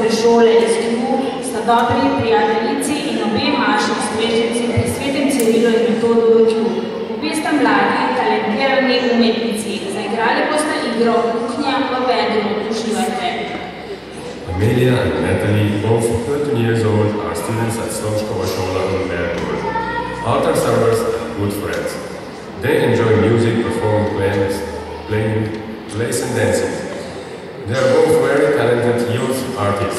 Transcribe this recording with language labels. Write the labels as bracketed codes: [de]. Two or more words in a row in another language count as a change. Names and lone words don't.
[sl] šole iz Klju sta dobri prijateljici in obe maši strežnici pri Svetem Cirilu in Metodu v Klju. Obe sta mladi, talentirani umetnici. Zaigrali boste igro Kuhnja v vedru. Uživajte. [en] Amelia and Natalie, both 13 years old, are students at Slomškova Šola in Bertur. Altar servers and good friends. They enjoy music, performing plays and dancing. They are both very talented youth artists.